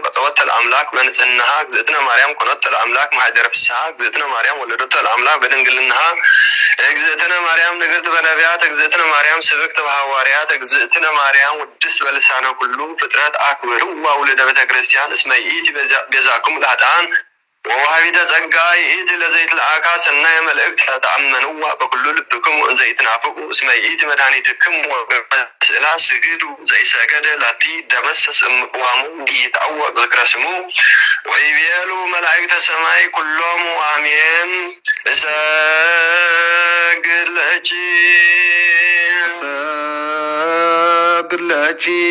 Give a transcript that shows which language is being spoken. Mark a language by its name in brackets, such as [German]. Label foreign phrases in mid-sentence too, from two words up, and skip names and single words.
[Geez] ቀጸወተ ለአምላክ በንጽህናሃ እግዝእትነ ማርያም ኮነተ ለአምላክ ማኅደረ ፍስሐ እግዝእትነ ማርያም ወለደተ ለአምላክ በድንግልናሃ እግዝእትነ ማርያም ንግሥት በነቢያት እግዝእትነ ማርያም ስብክት በሐዋርያት እግዝእትነ ማርያም ውድስት በልሳነ ኩሉ ፍጥረት አክብርዋ ውልደ ቤተ ክርስቲያን እስመ ይእቲ ቤዛክሙ ለኃጥኣን ወዋሃቢተ ጸጋ ይእቲ ለዘይትለአካ ሰናየ መልእክት ተአመንዋ በኩሉ ልብክሙ እንዘ ይትናፍቁ እስመ ይእቲ መድኃኒትክሙ ወበስእላ ስግዱ ዘይሰገደ ላቲ ደመሰስ እምቅዋሙ ይትዐወቅ ዝክረ ስሙ ወይቤሉ መላእክተ ሰማይ ኩሎሙ አሜን። እሰግድ ለኪ እሰግድ ለኪ